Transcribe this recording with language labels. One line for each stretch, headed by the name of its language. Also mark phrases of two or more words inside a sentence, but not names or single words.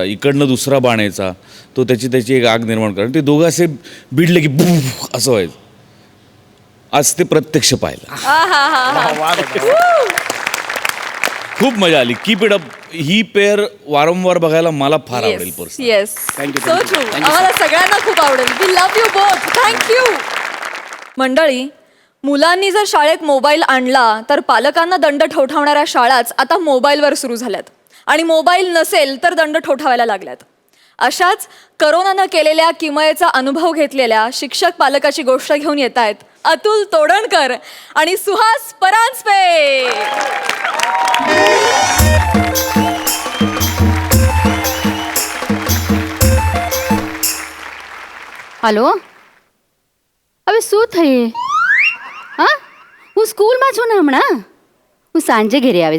Marathi: इकडनं दुसरा बाण यायचा, तो त्याची एक आग निर्माण करत. ते दोघं असे भिडले की बुफ असं व्हायचं. आज ते प्रत्यक्ष पाहिलं, खूप मजा आली.
English: keep it up.
Marathi: ही पेअर वारंवार बघायला मला फार आवडेल.
English: पर्सन येस, Thank you, सो thank you. ट्रू. Thank you,
Marathi: आम्हाला सगळ्यांना खूप आवडेल.
English: We love you both. Thank you.
Marathi: मंडळी, मुलांनी जर शाळेत मोबाईल आणला तर पालकांना दंड ठोठावणाऱ्या शाळाच आता मोबाईलवर सुरू झाल्यात. आणि मोबाईल नसेल तर दंड ठोठावायला लागल्यात. अशाच करोनानं केलेल्या किमयेचा अनुभव घेतलेल्या शिक्षक पालकाची गोष्ट घेऊन येत आहेत अतुल तोडणकर आणि सुहास परांजपे.
Gujarati: हेलो હવે શું થયું હા હું સ્કૂલમાં છું ને હમણાં હું સાંજે ઘરે આવીશ